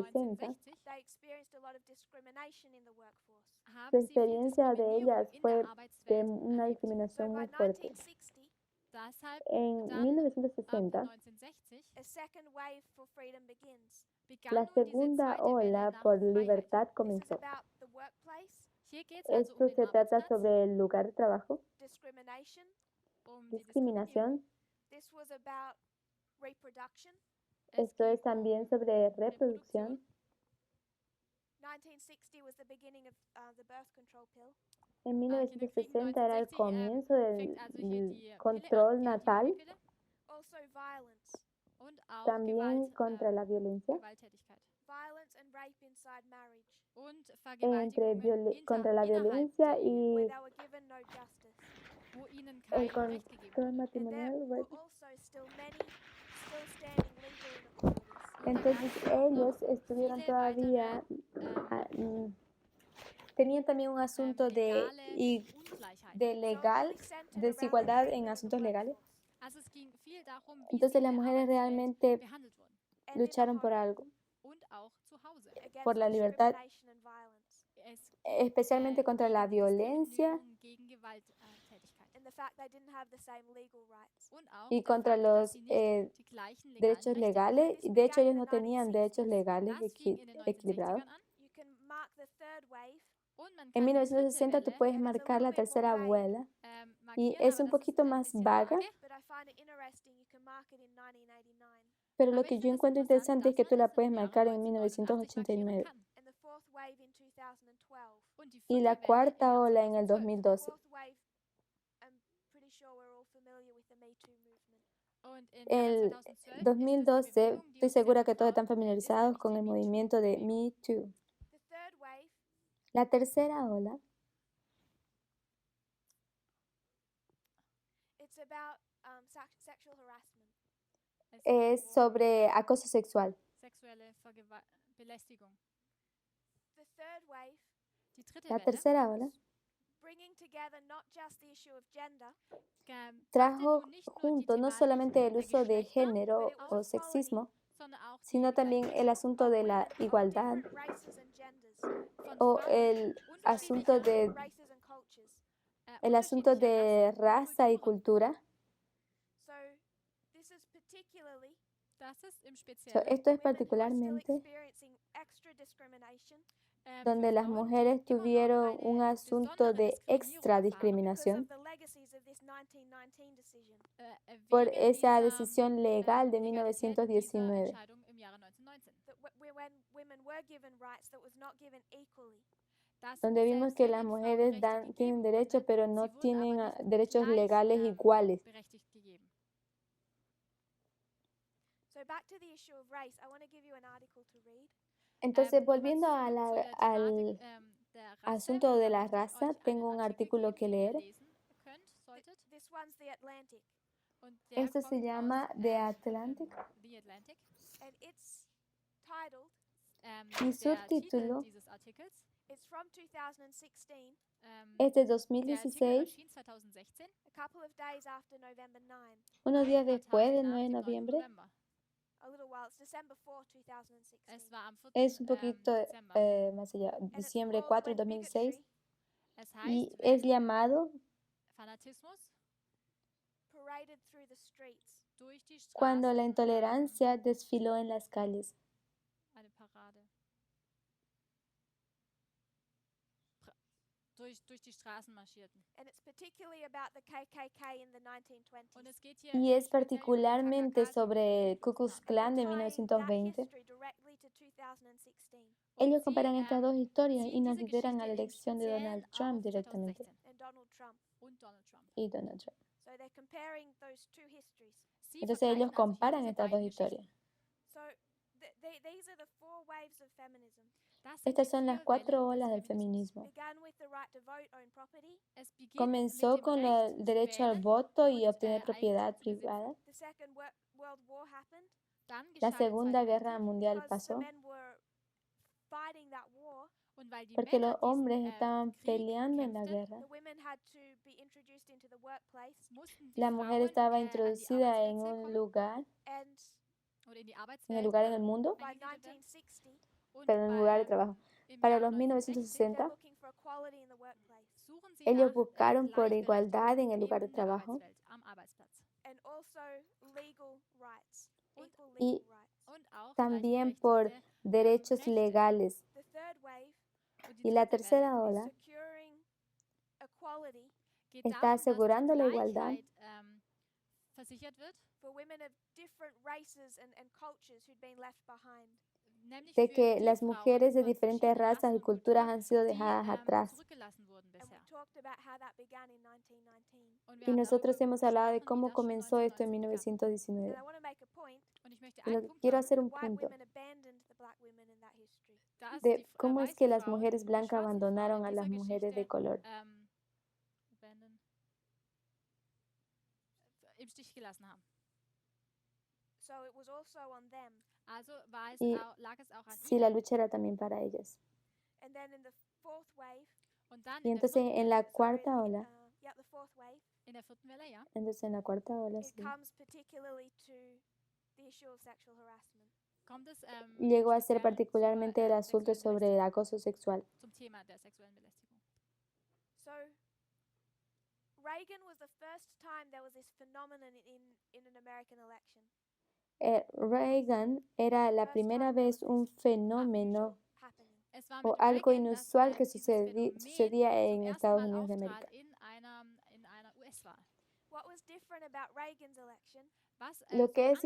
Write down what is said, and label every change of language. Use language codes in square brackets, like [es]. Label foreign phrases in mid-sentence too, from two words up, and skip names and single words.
[en] 1960, 1960 they experienced a lot of discrimination in the workforce. [es] su [de] haben sie viel [es] experiencia de [de] Diskriminierung [es] ellas [de] in [es] fue [de] der [es] de [de] Arbeitswelt [es] una [de] erlebt. [en] So [es] discriminación [en] by [es] muy fuerte. [en] 1960, [de] Deshalb [es] En [de] dann ab 1960, [es] 1960 [en] a second wave for freedom begins. [de] begann [es] la [de] nun diese [es] segunda [de] zweite Welle [es] ola [de] nach [es] por [de] Freiheit. [es] libertad [en] This is [es] comenzó. [en] about the workplace, [de] Hier geht es also [es] Esto [de] den [es] se trata [de] Arbeitsplatz, [es] sobre el lugar de trabajo, [en] discrimination. [de] die Diskriminierung. [es] discriminación. [en] This was about reproduction. [de] Es [es] Esto [de] ging [es] es también sobre reproducción. [en] 1960 was the beginning of the birth control pill. [es] En [de] Kinderkrieg [es] 1960 era el [de] 1960 [es] comienzo [de] fängt also hier [es] del [de] die Pille [es] control [de] an, die [es] natal, [de] Antibabypille [en] Also violence. [de] und auch [es] también contra la violencia [de] Gewalttätigkeit [en] Violence and rape inside marriage. [de] und [es] entre [de] Vergewaltigungen [es] contra la [de] innerhalb [es] violencia [de] der Ehe, [es] y [en] where they were given no justice. [de] wo ihnen [es] el [de] kein Recht gegeben [es] control [de] wurde. [en] And there [es] matrimonial. [en] were also still many still standing legal inequalities. [de] Und da [es] Entonces [de] gab es auch [es] ellos [de] noch [es] estuvieron [de] viele [es] todavía, [de] weitere [es] tenían también un asunto [de] legale Ungleichheiten. [es] de [en] So it [es] legal, [en] really centered around [es] desigualdad [en] their [es] en [en] treatment in the [es] asuntos legales. [en] workforce [de] Also es ging viel darum, wie [es] Entonces [de] sie in [es] las [de] der [es] mujeres [de] Arbeitswelt [es] realmente [de] behandelt wurden [en] and in the [es] lucharon por [en] home [es] algo, [de] und auch zu Hause. [en] against [es] por la libertad, [en] discrimination and violence, [de] Es ging [es] especialmente contra la [de] gegen die [es] violencia [de] Diskriminierung, gegen Gewalttätigkeit. [en] and the fact they didn't have the same legal rights. [de] Und auch [es] y [de] der [es] contra [de] Fakt, dass [es] los [de] sie nicht die gleichen legalen [es] derechos [de] Rechte hatten. [es] legales. Y de hecho ellos no tenían derechos [de] Das [es] legales [de] Das fing in den [es] equilibrados. [de] 1960ern an [en] You can mark the third wave [de] und man [es] En [de] kann die dritte [es] 1960 tú [de] Welle [es] puedes marcar la tercera abuela y [de] markieren, [es] es [de] aber [es] un [de] das ist [es] poquito [de] ein [es] más [de] bisschen [es] vaga, [de] vage. [en] but I find it interesting you can mark it in 1989. [es] pero lo [de] Aber [es] que [de] ich [es] yo [de] finde es [es] encuentro [de] interessant, [es] interesante es [de] dass [es] que tú [de] man [es] la [de] es [es] puedes [de] im Jahre [es] marcar en [de] 1989 markieren [es] 1989 [de] kann. [en] And the fourth wave in 2012. [de] Und die [es] y [de] vierte [es] la [de] Welle im [es] cuarta [de] Jahr [es] ola en el [de] 2012. [es] 2012. [en] Fourth wave, I'm pretty sure we're all familiar with the Me Too movement. [de] Und im Jahre [es] El [de] 2012 ist es die [es] 2012 [de] Bewegung, die [es] estoy [de] uns sehr [es] segura que todos [de] vertraut [es] están familiarizados [de] ist, [es] con el [de] nämlich die [es] movimiento de [de] MeToo-Bewegung. [es] Me Too. [en] The third wave [es] La tercera ola [en] it's about sexual harassment. [es] es sobre acoso sexual. [de] Sexuelle Belästigung. [en] The third wave [de] Die dritte [es] La [de] Welle [es] tercera ola [en] bringing together not just the issue of gender, [de] brachte [es] trajo [de] nun nicht nur die [es] junto no [de] Thematik [es] solamente el [de] der [es] uso de [de] Geschlechter, [es] género [en] but it [es] o [en] was [es] sexismo, [de] sondern auch [es] sino [de] die [es] también el [de] Gleichberechtigung [es] asunto de la [en] women of [es] igualdad [en] different races and genders, [de] von [es] o [de] Frauen [es] el asunto [de] unterschiedlicher, [en] races and cultures. [es] el asunto [de] unterschiedlicher [es] de raza y [de] Kulturen. [es] cultura. [en] So this is particularly [de] Das ist im [es] So, [de] Speziellen [es] esto es [en] women who are still [es] particularmente [en] experiencing extra discrimination [es] donde [de] für [es] las [de] Frauen, die [es] mujeres [de] immer noch [es] tuvieron [de] eine [es] un asunto [de] besondere [es] de [de] Diskriminierung [es] extra [de] erfahren, [en] because [es] discriminación [en] of the legacies of this 1919 decision. [es] por [de] wegen [es] esa [de] dieser [es] decisión legal de [de] Legalität dieser [es] 1919, [de] Entscheidung im Jahre 1919. [en] That when women were given rights that was not given equally. [de] Dass [es] donde vimos [de] selbst [es] que [de] wenn [es] las [de] den Frauen [es] mujeres [de] Rechte [es] tienen [de] gegeben [es] derechos, [de] wurden, [es] pero [de] sie [es] no [de] wurden [es] tienen [de] aber nicht [es] derechos [de] gleich, [es] legales iguales. [de] berechtigt gegeben. [en] So back to the issue of race, I want to give you an article to read. [es] Entonces, [de] Nochmal [es] volviendo [de] zu [es] a [de] der [es] al [de] Thematik der Rasse, [es] asunto de [de] da [es] la [de] möchte ich [es] raza, [de] euch [es] tengo [de] einen [es] un [de] Artikel [es] artículo [de] geben, [es] que [de] den ihr [es] leer. [de] lesen könnt, solltet. [en] This one's The Atlantic, [de] Und der [es] Esto se [de] kommt [es] llama [de] aus [es] The Atlantic. [de] The Atlantic. [en] and it's titled, [es] Mi [de] Der Titel [es] subtítulo [de] dieses Artikels [en] it's from 2016, [es] es de [de] der Artikel [es] 2016, [de] erschien 2016, [en] a couple of days after November 9, [es] unos días [de] ein paar [es] después [de] Tage [es] del [de] nach [es] 9 de [de] dem 9. [es] noviembre. [de] November. [en] a little while, it's December 4, 2016. [de] Es war am 4. [es] Es un poquito [de] Dezember. [es] más allá, [en] And it's [es] diciembre [en] called [es] 4 [en] When [es] de 2016, [en] Bigotry [de] Es [es] y [de] heißt, [es] es [de] wenn [es] llamado [de] Fanatismus [en] Paraded Through the Streets. [de] durch die [es] Cuando la [de] Straßen, [es] intolerancia desfiló en las calles. [de] eine Parade. Durch die Straßen marschierten. [en] And it's particularly about the KKK in the [de] Und [en] 1920s. [de] es geht hier [es] Y es [de] speziell über die [es] particularmente [de] KKK, [es] sobre el Ku Klux Klan de [en] Tying that [es] 1920. [en] history directly to 2016 [es] Ellos [de] Und [es] comparan estas dos historias y [de] ziehen [es] nos [de] diese [es] lideran a la [de] Geschichte im [es] elección de Donald [de] Speziellen [es] Trump [de] auf [es] directamente [de] 2016 [en] and Donald Trump. [de] und Donald Trump. [es] y Donald Trump. [en] So they're comparing those two histories. [de] Sie [es] Entonces [de] vergleichen [es] ellos [de] also hier [es] comparan [de] diese [es] estas dos [de] beiden [es] historias. [de] Geschichten. [en] So these are the four waves of feminism. [de] Das sind [es] Estas [de] die [es] son las [de] 4 [es] cuatro [de] Wellen [es] olas del [de] des Feminismus. [es] feminismo. [en] Began with the right to vote, own property. [de] Es beginnt mit [es] Comenzó [de] dem [es] con [de] Recht [es] el [de] zu [es] derecho al [de] wählen [es] voto y [de] und [es] obtener propiedad [de] Eigentum zu besitzen. [es] privada. [en] The Second World War happened [de] Dann [es] La [de] geschah der [es] Segunda [de] Zweite [es] Guerra [de] Weltkrieg [es] Mundial [en] because the [es] pasó [en] men were fighting that war. [de] und weil die [es] porque [de] Männer [es] los hombres [de] diesen [es] estaban [de] Krieg [es] peleando en la [de] kämpften, [es] guerra. [en] The women had to be introduced into the workplace [de] mussten die [es] La mujer [de] Frauen [es] estaba [de] an die [es] introducida en [de] Arbeitsplätze [es] un [de] kommen [es] lugar, [en] and [de] oder in die [es] en el [de] Arbeitswelt [es] lugar en el mundo, [en] by [de] eingegliedert werden. [en] 1960 [de] Und [es] pero en un lugar de trabajo. [de] im [es] Para [de] Jahre [es] los [de] 1960 [en] they're [es] 1960, [en] looking for equality in the workplace [de] suchen sie [es] ellos [de] nach [es] buscaron por [de] Gleichberechtigung [es] igualdad en el lugar de [de] in der [es] trabajo [de] Arbeitswelt, am Arbeitsplatz. [en] and also legal rights, [de] Und- [en] equal [es] y [en] legal rights. [de] Und auch [es] también por [de] gleichberechtigte [es] derechos [de] Rechte. [es] legales. [en] The third wave [de] Und die [es] Y la [de] dritte [es] tercera [de] Welle [es] ola [en] is securing equality [de] geht [es] está [de] darum, dass die [es] asegurando la igualdad [de] Gleichheit versichert wird, [en] for women of different races and cultures who'd been left behind. [de] nämlich [es] de [de] für [es] que [de] die [es] las [de] Frauen [es] mujeres de [de] von [es] diferentes [de] verschiedenen [es] razas [de] Rassen [es] y [de] und [es] culturas [de] Kulturen, [es] han sido [de] die [es] dejadas atrás. [de] zurückgelassen wurden [en] And we [de] bisher. [en] talked about how that began in 1919. [de] Und wir [es] Y [de] haben [es] nosotros [de] darüber [es] hemos hablado de [de] gesprochen, wie [es] cómo [de] das schon [es] comenzó esto en [de] 1919 begann. [es] 1919. [en] And I want to make a point [de] Und ich möchte [es] Y lo [de] einen [es] que [de] Punkt [es] quiero [de] machen. [es] hacer [en] that [es] un [en] white [es] punto. [en] women abandoned the black women in that history. [de] dass [es] de [de] die [es] cómo es [de] weißen [es] que las [de] Frauen, [es] mujeres [de] die [es] blancas [de] schwarzen Frauen [es] abandonaron [de] in [es] a [de] dieser [es] las mujeres de [de] Geschichte [es] color. [de] abandon- im Stich gelassen haben. [en] So it was also on them. [de] Also [es] Y [de] lag es auch an [es] sí, la [de] ihnen. [es] lucha era también para ellas. [en] And then in the fourth wave, [de] Und dann [es] Y [de] in der [es] entonces [de] vierten [es] en [de] Welle, [es] la [en] sorry, [es] cuarta ola, [en] the fourth wave, [de] in der vierten Welle, ja, [es] entonces en la cuarta ola, [en] it [es] sí, [en] comes particularly to the issue of sexual harassment. [de] kommt es [es] llegó a ser [de] speziell [es] particularmente el [de] zur [es] asunto [de] sexuellen [es] sobre el [de] Belästigung, [es] acoso sexual. [de] zum Thema der sexuellen Belästigung. [en] So Reagan was the first time there was this phenomenon in an American election. [es] Reagan era la primera vez un fenómeno [en] Happening. [de] Es war [es] o [de] mit [es] algo [de] Reagan, dass [es] inusual que [de] dieses [es] sucedía [de] Phänomen [es] en [de] zum ersten [es] Estados [de] Mal [es] Unidos de [de] auftrat [es] América. [de] in einer US-Wahl. [en] What was different about Reagan's election [de] Was [es] Lo que es